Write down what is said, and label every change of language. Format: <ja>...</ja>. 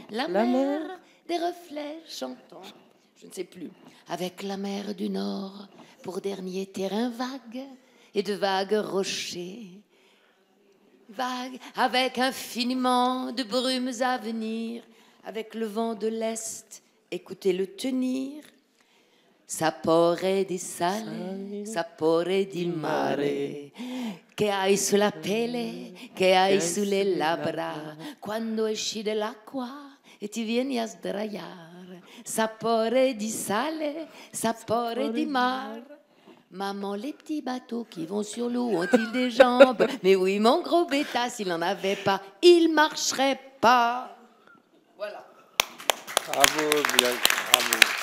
<fr>La mer, des reflets chantants, je ne sais plus, avec la mer du Nord pour dernier terrain vague et de vagues rochers. Vague, avec infiniment de brumes à venir, avec le vent de l'Est, écoutez-le tenir.</fr> <it>Sapore di sale, sapore di mare, che hai sulla pelle, che hai sulle labbra, quando esci dell'acqua e ti vieni a sdraiare. Sapore di sale, sapore di mare.</it> <fr>Maman, les petits bateaux qui vont sur l'eau ont-ils des jambes? Mais oui, mon gros bêta, s'il n'en avait pas, il marcherait pas. Voilà. Bravo, Bilal, bravo.</fr>